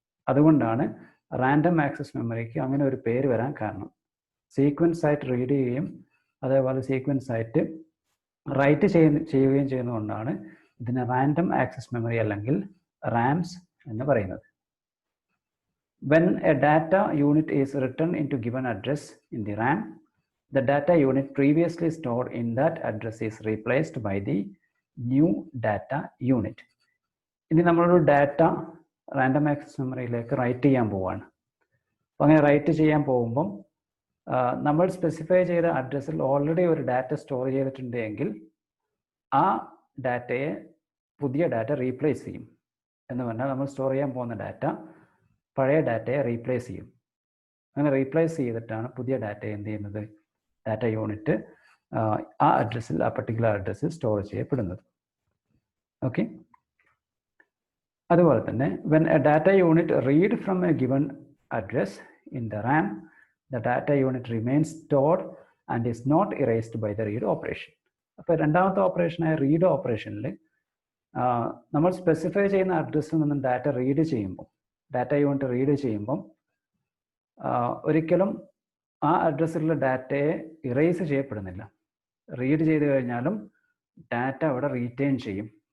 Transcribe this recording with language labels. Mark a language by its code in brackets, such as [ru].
[ml] അതുകൊണ്ടാണ് random access മെമ്മറിക്ക് അങ്ങനെ ഒരു പേര് വരാൻ കാരണം. സീക്വൻസ് ആയിട്ട് റീഡ് ചെയ്യുകയും അതേപോലെ സീക്വൻസ് ആയിട്ട് റൈറ്റ് ചെയ്യുകയും ചെയ്യുന്നതുകൊണ്ടാണ് ഇതിനെ റാൻഡം ആക്സസ് മെമ്മറി അല്ലെങ്കിൽ റാംസ് എന്ന് പറയുന്നത്. [en] When a data unit is written into given address in the RAM, the data unit previously stored in that address is replaced by the new data unit. [ml] ഇനി നമ്മളൊരു data random access മെമ്മറിയിലേക്ക് right ചെയ്യാൻ പോവുകയാണ്. അപ്പോൾ അങ്ങനെ right ചെയ്യാൻ പോകുമ്പം നമ്മൾ സ്പെസിഫൈ ചെയ്ത അഡ്രസ്സിൽ ഓൾറെഡി ഒരു ഡാറ്റ സ്റ്റോർ ചെയ്തിട്ടുണ്ട് എങ്കിൽ ആ ഡാറ്റയെ പുതിയ ഡാറ്റ റീപ്ലേസ് ചെയ്യും. എന്ന് പറഞ്ഞാൽ നമ്മൾ സ്റ്റോർ ചെയ്യാൻ പോകുന്ന ഡാറ്റ പഴയ ഡാറ്റയെ റീപ്ലേസ് ചെയ്യും. അങ്ങനെ റീപ്ലേസ് ചെയ്തിട്ടാണ് പുതിയ ഡാറ്റയെ എന്ത് ചെയ്യുന്നത്? ഡാറ്റ യൂണിറ്റ് ആ അഡ്രസ്സിൽ, ആ പർട്ടിക്കുലർ അഡ്രസ്സിൽ സ്റ്റോർ ചെയ്യപ്പെടുന്നത്. ഓക്കെ. അതുപോലെ തന്നെ [en] when a data unit read from a given address in the RAM, the data unit remains stored and is not erased by the read operation. [ml] അപ്പോൾ രണ്ടാമത്തെ ഓപ്പറേഷനായ റീഡ് ഓപ്പറേഷനിൽ നമ്മൾ സ്പെസിഫൈ ചെയ്യുന്ന അഡ്രസ്സിൽ നിന്നും ഡാറ്റ റീഡ് ചെയ്യുമ്പോൾ, ഡാറ്റ യൂണിറ്റ് റീഡ് ചെയ്യുമ്പം ഒരിക്കലും ആ അഡ്രസ്സിലുള്ള ഡാറ്റയെ ഇറേസ് ചെയ്യപ്പെടുന്നില്ല. റീഡ് ചെയ്ത് കഴിഞ്ഞാലും ഡാറ്റ അവിടെ റീറ്റെയിൻ ചെയ്യും.